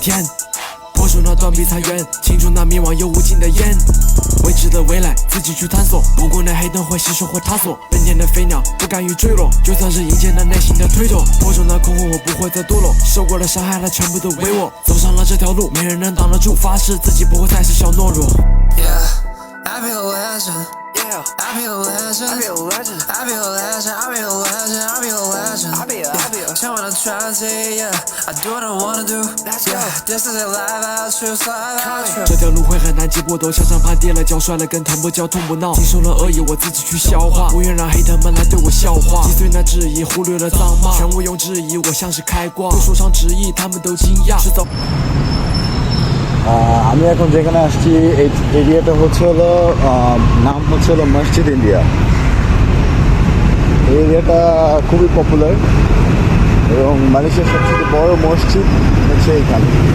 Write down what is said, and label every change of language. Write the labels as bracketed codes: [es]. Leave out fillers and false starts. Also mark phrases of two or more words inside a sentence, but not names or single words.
[zh] 破除那断壁残垣，清除那迷惘又无尽的烟。未知的未来，自己去探索。不顾那黑灯会吸收或塌锁，奔天的飞鸟不敢于坠落，就算是迎接那内心的推脱。破除那困惑，我不会再堕落。受过的伤害，它全部都为我。走上了这条路，没人能挡得住。发誓自己不会再是小懦弱。 [en] I be a legend. I be a legend. I be a legend. I be a legend. I be a legend. I be a legend. I be a [zh] 千万的 [en] tragedy. reality, yeah. I do what I wanna do. Yeah, this is a life I choose, life I choose. [zh] 这条路会很难，结果都向上攀，跌了脚摔了跟头，不叫痛不闹，经受了恶意我自己去消化，不愿让黑特们来对我笑话。击碎那质疑，忽略了脏骂，全无用质疑，我像是开挂，对说唱直译，他们都惊讶，迟早。 [bn] আমি এখন যেখানে আসছি এই এরিয়াটা হচ্ছে হলো নাম হচ্ছে হলো মসজিদ ইন্ডিয়া। এই এরিয়াটা খুবই পপুলার এবং মালয়েশিয়ার সবচেয়ে বড় মসজিদ হচ্ছে এইখানে।